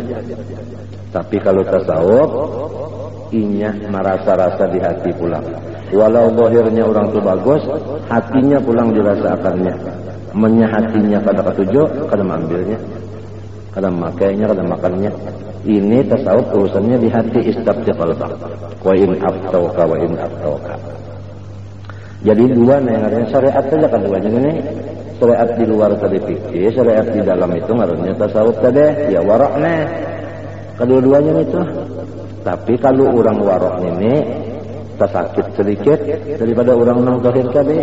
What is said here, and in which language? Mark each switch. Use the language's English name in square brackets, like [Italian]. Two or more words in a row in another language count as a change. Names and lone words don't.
[Banjar] Tapi kalau tasawuf inya merasa-rasa di hati pulang. Walau dohirnya orang itu bagus hatinya pulang dirasakannya. Hatinya kada ketujuh kada mengambilnya. Kada makainya kada makannya. Ini tasawuf urusannya di hati [Arabic] استفت قلبك وإن أفتوك وإن أفتوك. [Banjar] Jadi dua yang artinya syariat saja keduanya ini syariat di luar tadi fikih syariat di dalam itu ngarannya tasawuf tadi ya waraknya kedua-duanya itu. Tapi kalau orang warok ini tersakit sedikit daripada orang nang zahir tadi.